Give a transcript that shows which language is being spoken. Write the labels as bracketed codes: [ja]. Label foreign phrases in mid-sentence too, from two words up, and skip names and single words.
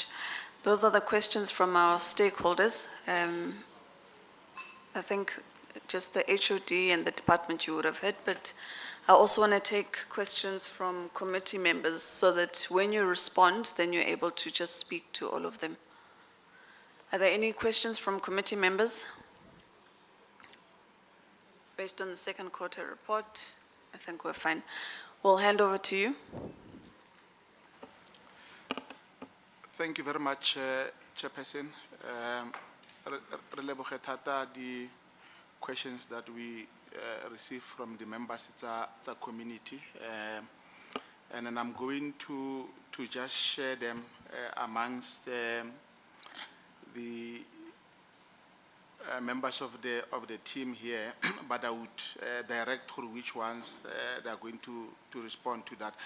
[en] Those are the questions from our stakeholders. I think just the HOD and the department you would have heard, but I also want to take questions from committee members so that when you respond, then you're able to just speak to all of them. Are there any questions from committee members? Based on the second quarter report, I think we're fine. We'll hand over to you. Thank you very much, Chairperson. [tn] Re leboge thata di [en] questions that we receive from the members of the community. And then I'm going to just share them amongst the members of the team here, but I would direct through which ones they are going to respond to that.